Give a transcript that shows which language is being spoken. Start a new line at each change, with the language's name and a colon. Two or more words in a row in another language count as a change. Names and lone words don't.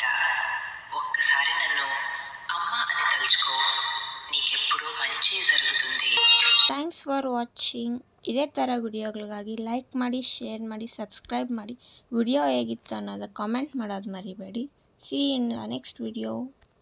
Telugu: ఒక్కసారి నన్ను అమ్మ అని తలుచుకో, నీకెప్పుడూ మంచి జరుగుతుంది.
English: thanks for watching.
Kannada: ಇದೇ ಥರ ವಿಡಿಯೋಗಳಿಗಾಗಿ ಲೈಕ್ ಮಾಡಿ, ಶೇರ್ ಮಾಡಿ, ಸಬ್ಸ್ಕ್ರೈಬ್ ಮಾಡಿ. ವಿಡಿಯೋ ಹೇಗಿತ್ತು ಅನ್ನೋದು ಕಾಮೆಂಟ್ ಮಾಡೋದು ಮರಿಬೇಡಿ.
English: see in the next video.